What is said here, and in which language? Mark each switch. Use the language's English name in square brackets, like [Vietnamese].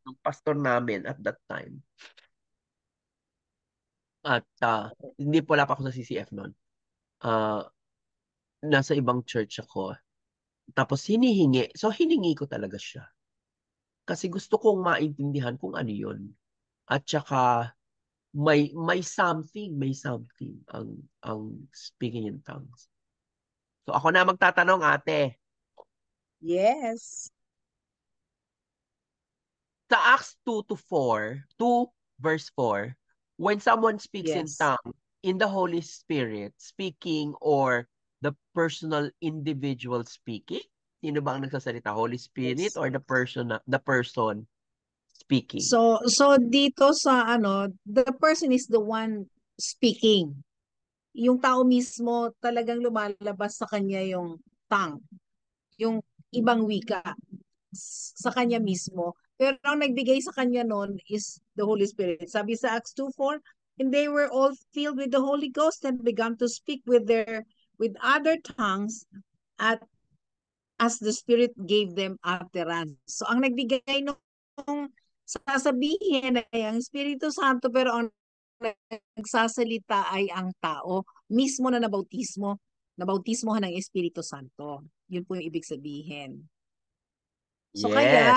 [Filipino] ng pastor namin [English] at that time. [Filipino] At hindi wala pa ako sa CCF noon. Ah, nasa ibang church ako. Tapos hinihingi. So hiningi ko talaga siya. Kasi gusto kong maintindihan kung ano yun. At saka may something ang speaking in tongues. So ako na magtatanong, ate. [English] Yes. Sa Acts 2 to 4, 2 verse 4, when someone speaks in Yes. tongues in the Holy Spirit speaking or the personal individual speaking, [Filipino] sino ba ang nagsasalita? [English] Holy Spirit Yes. or the person speaking? [Filipino] So dito sa [English] the person is the one speaking. [Filipino] Yung tao mismo talagang lumalabas sa kanya yung tongue, yung ibang wika sa kanya mismo. Pero ang nagbigay sa kanya noon is the Holy Spirit. Sabi sa [English] Acts 2:4, and they were all filled with the Holy Ghost and began to speak with other tongues at as the Spirit gave them utterance. [Filipino] So ang nagbigay nung sasabihin ay ang Espiritu Santo, pero ang nagsasalita ay ang tao mismo na nabautismohan ng Espiritu Santo. Yun po yung ibig sabihin. So [English] Yes, [Filipino] kaya,